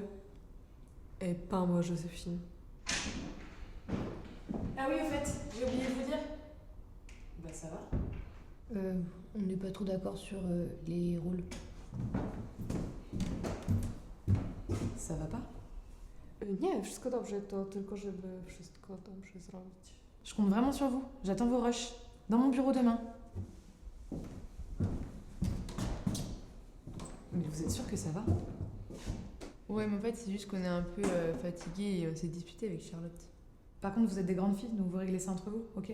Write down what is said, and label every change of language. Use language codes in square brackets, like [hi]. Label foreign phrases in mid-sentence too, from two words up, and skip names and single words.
[fr] Et pas moi, Joséphine. Ah oui, au fait, j'ai oublié de vous dire. Bah ça va. On n'est pas trop d'accord sur les rôles. Ça va pas? [pl] Nie, wszystko dobrze, to tylko żeby wszystko dobrze zrobić. [fr] Je compte vraiment sur vous. J'attends vos rushs. Dans mon bureau demain. Mais vous êtes sûr que ça va? Ouais, mais en fait, c'est juste qu'on est un peu fatigué et on s'est disputé avec Charlotte. Par contre, vous êtes des grandes filles, donc vous réglez ça entre vous, ok?